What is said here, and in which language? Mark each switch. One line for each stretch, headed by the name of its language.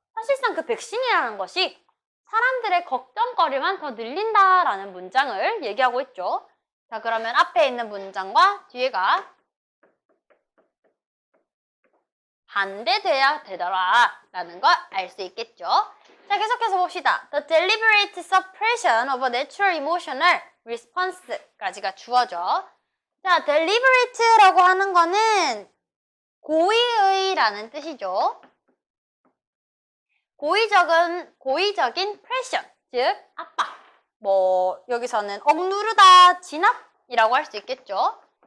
Korean: 사실상 그 백신이라는 것이 사람들의 걱정거리만 더 늘린다라는 문장을 얘기하고 있죠. 자, 그러면 앞에 있는 문장과 뒤에가 반대돼야 되더라 라는 걸 알 수 있겠죠. 자, 계속해서 봅시다.
English: The deliberate suppression of a natural emotional response
Korean: 까지가 주어져. 자, deliberate라고 하는 거는 고의의라는 뜻이죠. 고의적인 pressure, 즉 압박. 뭐 여기서는 억누르다, 진압이라고 할 수 있겠죠.